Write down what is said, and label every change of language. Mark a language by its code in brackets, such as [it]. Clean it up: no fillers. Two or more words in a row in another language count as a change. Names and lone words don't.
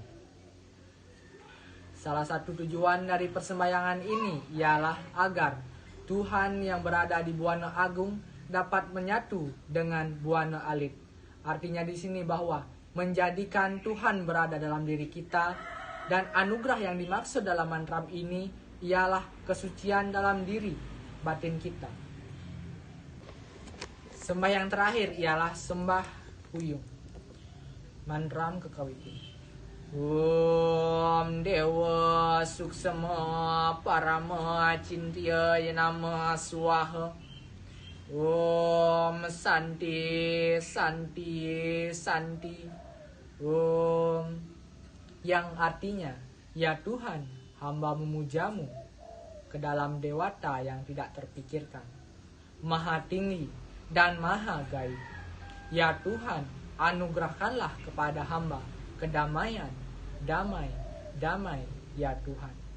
[id] Salah satu tujuan dari persembahyangan ini ialah agar Tuhan yang berada di Buana Agung dapat menyatu dengan Buana Alit. Artinya di sini bahwa menjadikan Tuhan berada dalam diri kita, dan anugerah yang dimaksud dalam mantra ini ialah kesucian dalam diri batin kita. Sembah yang terakhir ialah sembah puyung. Mandram Kekawitin. [sa] ॐ देव सूक्ष्म परम चिन्त्य नम स्वाहा. ॐ शान्ति शान्ति शान्ति. [id] Om, yang artinya, ya Tuhan, hamba memujamu ke dalam dewata yang tidak terpikirkan, maha tinggi dan maha gaib. Ya Tuhan, anugerahkanlah kepada hamba kedamaian, damai, damai, ya Tuhan.